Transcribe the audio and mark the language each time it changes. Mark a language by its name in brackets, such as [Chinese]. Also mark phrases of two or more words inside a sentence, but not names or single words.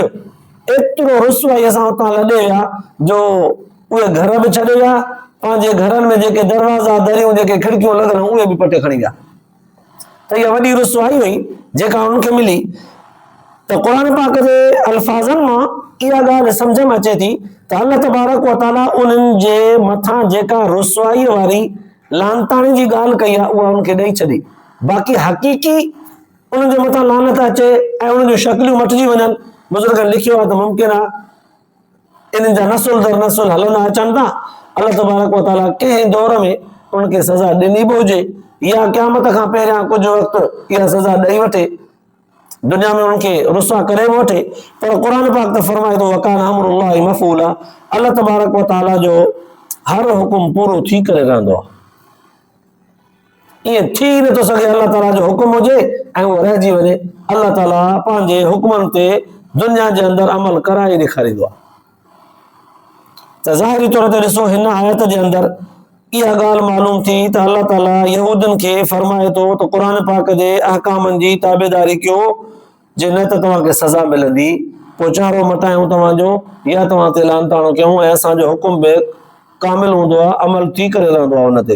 [Sindhi] एतिरो रुसवाई असां हुतां लॾे विया जो उहे घर बि छॾे विया, पंहिंजे घरनि में जेके दरवाज़ा दरियूं जेके खिड़कियूं लॻल उहे बि पटे खणी विया। त इहा वॾी रुसवाई हुई जेका उनखे मिली। त क़ुर पाक जे अल्फाज़नि मां इहा ॻाल्हि सम्झ में अचे थी त अल्लाह [Arabic] تبارك وتعالى [Sindhi] उन्हनि जे मथां जेका रुसवाई वारी लानताणी जी ॻाल्हि कई आहे उहा उनखे ॾेई छॾी। बाक़ी हक़ीक़ी उन्हनि जे मथां लानत अचे ऐं उन्हनि जूं शक्लियूं मटिजी वञनि, बुज़ुर्गनि लिखियो आहे त मुमकिन आहे इन्हनि जा नसुल दर नसुल हलंदा अचनि था। अल्लाह [Arabic] تبارك وتعالى [Sindhi] कंहिं दौर में उनखे सज़ा ॾिनी बि हुजे या क़यामत खां पहिरियां कुझु वक़्तु इहा सज़ा ॾेई वठे। दुनिया में उनके रुसवा करे वठे, पर क़ुरान पाक त फरमाए थो [Arabic] وكان أمر الله مفعولا, [Sindhi] अल्लाह [Arabic] تبارك وتعالى [Sindhi] जो हर हुकुम पूरो थी करे रहंदो आहे। ईअं थी नथो सघे अल्लाह ताला जो हुकुम हुजे ऐं उहो रहिजी वञे। अल्लाह ताला पंहिंजे हुकुमनि ते दुनिया जे अंदरि अमल कराए ॾेखारींदो आहे। त ज़ाहिरी तौर ते ॾिसो हिन आयत जे अंदरि इहा ॻाल्हि मालूम थी त अल्लाह ताला यहूदनि खे फरमाए थो त क़ुरान पाक जे अहकामनि जी ताबेदारी कयो, जे न त तव्हांखे सज़ा मिलंदी, पोइ चारो मटायूं तव्हांजो या तव्हां ते लानताणो कयूं ऐं असांजो हुकुम बि कामिल हूंदो आहे, अमल थी करे रहंदो आहे हुन ते।